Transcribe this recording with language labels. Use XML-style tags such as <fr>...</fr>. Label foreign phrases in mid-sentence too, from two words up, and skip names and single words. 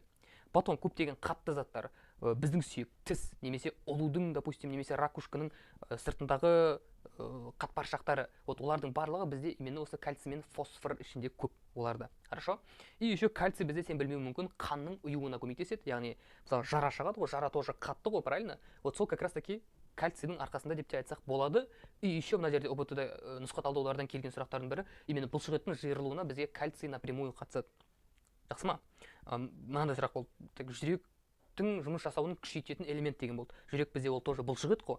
<kk>Потом көптеген қатты заттар, біздің сүйек, тіс, немесе ұлудың, допустим, немесе ракушканың сыртындағы қатпаршақтары, вот олардың барлығы бізде именно осы кальций мен фосфор ішінде көп оларда.</kk> <ru>Хорошо? И еще</ru> <kk>кальций бізде, сен білмеуің мүмкін, қанның ұюына көмектеседі. Яғни, мысалы, жара шығады ғой, жара тоже қатты ғой,</kk> <ru>правильно?</ru> <kk>Вот сол</kk> <ru>как раз таки</ru> <kk>кальцийдің арқасында деп те айтсақ болады.</kk> <ru>И еще</ru> <kk>мына жерде ОБТ-да нұсқа талдаулардан келген сұрақтардың бірі, именно бұлшықеттің жиырылуына бізге кальций напрямую қатысады. Жақсы ма? Мынандай сұрақ болды. Жүректің жұмыс жасауын күшейтетін элемент деген болды. Жүрек бізде ол тоже бұлшықет қой.</kk>